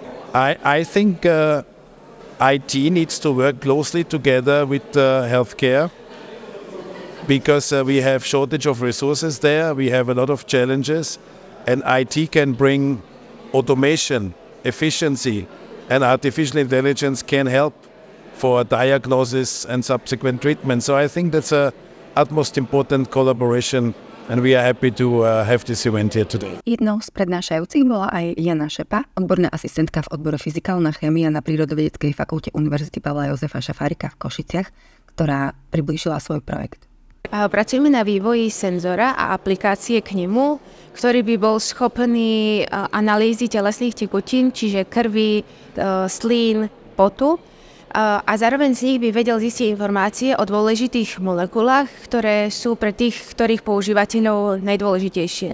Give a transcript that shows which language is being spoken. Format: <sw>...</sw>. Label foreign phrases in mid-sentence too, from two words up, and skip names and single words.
<en>I think IT needs to work closely together with healthcare because we have shortage of resources there, we have a lot of challenges, and IT can bring automation, efficiency, and artificial intelligence can help for diagnosis and subsequent treatment. So I think that's a utmost important collaboration and we are happy to have this event here today.</en> <sk>Jednou z prednášajúcich bola aj Jana Šepa, odborná asistentka v odbore fyzikálna chémia na Prírodovedeckej fakulte Univerzity Pavla Jozefa Šafárika v Košiciach, ktorá priblížila svoj projekt. Pracujeme na vývoji senzora a aplikácie k nemu, ktorý by bol schopný analýzy telesných tekutín, čiže krvi, slín, potu, a zároveň z nich by vedel zistiť informácie o dôležitých molekulách, ktoré sú pre tých, ktorých používateľov najdôležitejšie.</sk>